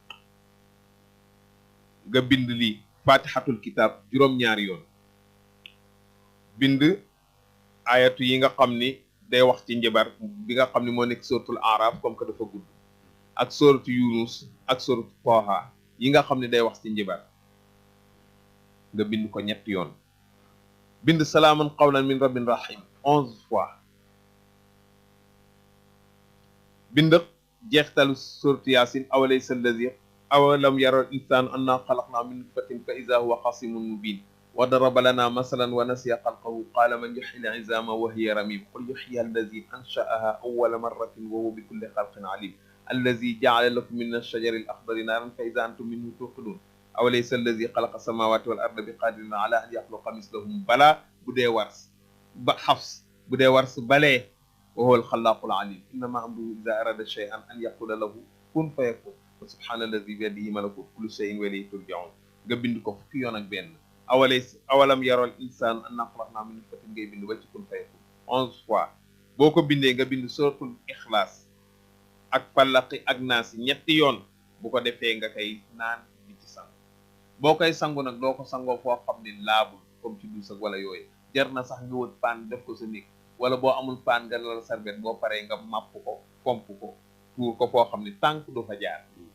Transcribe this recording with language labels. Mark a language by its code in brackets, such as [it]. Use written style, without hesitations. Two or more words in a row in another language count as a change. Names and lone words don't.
[wo] nga bind lii fatihatul kitab juróom-ñaari yoon bind ayatu yi nga xam ni day wax ci njabar bi nga xam ni moo nekk suratul araf [fr] comme que [wo] dafa gudd ak suratu yunus ak suratu Taha yi nga xam ne day wax ci njabar nga bind ko ñetti yoon bind [ar] سلاما قولا من رب رحيم [wo] 11 fois bind jeextalu suratu yasin [ar] أوليس الذي أولم ير الإنسان أنا خلقنا من نطفة فإذا هو خصيم مبين و ضرب لنا مثلا و نسي خلقه قال من يحيي العظام و هي رميم قل يحييها الذي أنشأها أول مرة و هو بكل خلق عليم الذي جعل لكم من الشجر الأخضر نارا فإذا أنتم منه توقدون أوليس الذي خلق السماوات و الأرض بقادر على أن يخلق مثلهم بلى [wo] bu dee wars ba xafs bu dee wars [ar] بلى و هو الخلاق العليم إنما أمره إذا أراد شيئا أن يقول له كن فيكون و سبحان الذي بيده ملكوت كل شيء و إليه ترجعون [wo] nga bind ko fukki yoon ak benn [ar] أولم ير الإنسان أنا خلقناه من نطفة [wo] ngay bind ba ci [ar] كن فيكون [wo] 11 fois boo ko bindee nga bind suratul ixlaas ak falaqi ak naasi ñetti yoon bu ko defee nga koy naan di ci sangu boo koy sangu nag doo ko sangoo foo xam ne laabul comme ci duus ak wala yooyu jar na sax nga wët paan def ko sa néeg wala boo amul paan nga lal sarbet boo paree nga màpp ko pomp ko tuur ko foo xam ne tànk du fa jaar